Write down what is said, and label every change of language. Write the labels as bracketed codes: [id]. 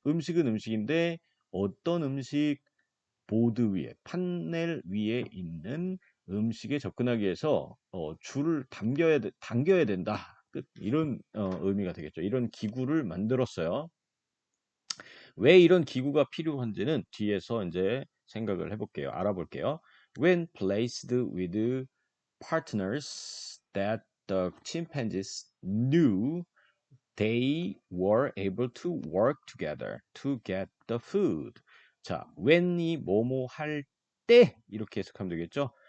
[ko] 음식은 음식인데 어떤 음식 보드 위에 판넬 위에 있는 음식에 접근하기 위해서 줄을 당겨야 된다. 끝. 이런 의미가 되겠죠. 이런 기구를 만들었어요. 왜 이런 기구가 필요한지는 뒤에서 이제 생각을 해볼게요. 알아볼게요. [en] When placed with partners that the chimpanzees knew they were able to work together to get the food. [ko] 자, when이 뭐뭐 할 때 이렇게 해석하면 되겠죠?